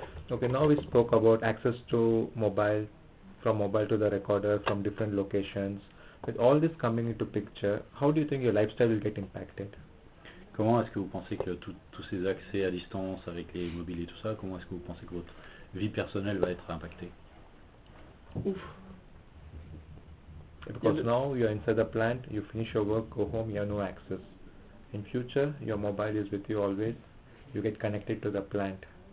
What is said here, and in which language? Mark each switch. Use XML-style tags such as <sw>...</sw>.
<en>Okay, now we spoke about access to mobile, from mobile to the recorder, from different locations. With all this coming into picture, how do you think your lifestyle will get impacted?</en> <fr>Comment est-ce que vous pensez que tous ces accès à distance avec les mobiles et tout ça, comment est-ce que vous pensez que votre vie personnelle va être impactée? Ouf.</fr> <en>Because now you're inside the plant, you finish your work, go home, you have no access. In future, your mobile is with you always, you get connected to the plant.</en>